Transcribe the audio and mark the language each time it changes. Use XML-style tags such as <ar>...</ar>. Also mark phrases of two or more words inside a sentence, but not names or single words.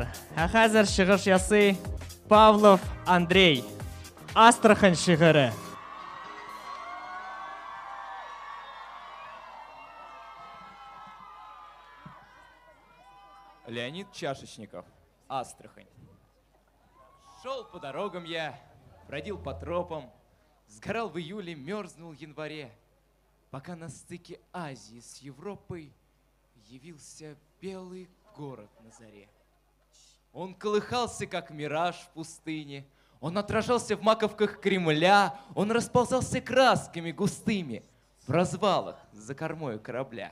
<tt>Хәзер чыгыш ясый Павлов Андрей. Астрахань шигыре. Леонид Чашечников, Астрахань.</tt> <ru>Шел по дорогам я, бродил по тропам, сгорал в июле, мерзнул в январе, пока на стыке Азии с Европой явился белый город на заре. Он колыхался, как мираж в пустыне, он отражался в маковках Кремля, он расползался красками густыми в развалах за кормою корабля.</ru>